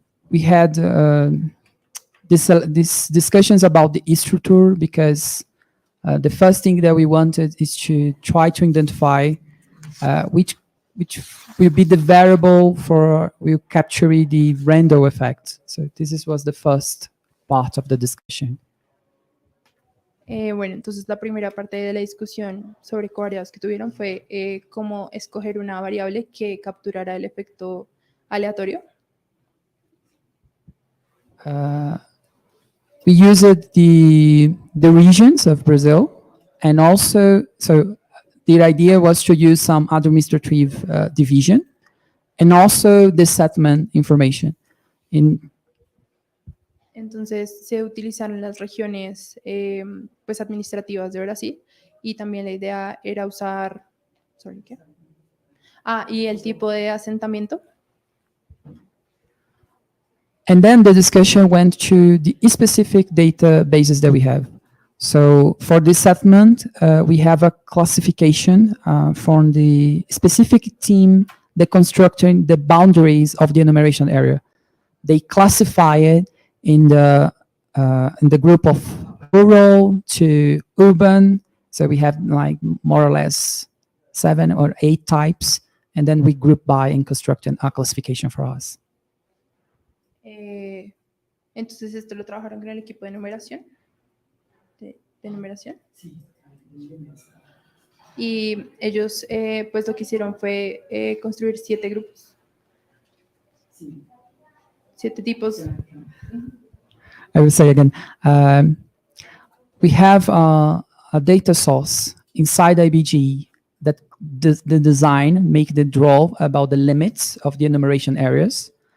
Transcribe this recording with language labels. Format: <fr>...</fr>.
<en>We had these discussions about the structure because the first thing that we wanted is to try to identify which will be the variable will capture the random effect. So this was the first part of the discussion.</en> <es>Bueno, entonces la primera parte de la discusión sobre covariados que tuvieron fue cómo escoger una variable que capturara el efecto aleatorio.</es> <en>we used the regions of Brazil, and also, so the idea was to use some administrative division, and also the settlement information.</en> <es>Entonces se utilizaron las regiones pues administrativas de Brasil y también la idea era usar,</es> <en>sorry,</en> <es>¿qué? Y el tipo de asentamiento.</es> <en>And then the discussion went to the specific databases that we have. So for this settlement, we have a classification from the specific team that constructing the boundaries of the enumeration area. They classify it in the group of rural to urban. So we have like more or less 7 or 8 types, and then we group by and construct a classification for us.</en> <es>Entonces esto lo trabajaron con el equipo de numeración. De numeración. Sí. Y ellos pues lo que hicieron fue construir 7 grupos. Sí. 7 tipos.</es> <en>I will say again, we have a data source inside IBG that the design make the draw about the limits of the enumeration areas.</en>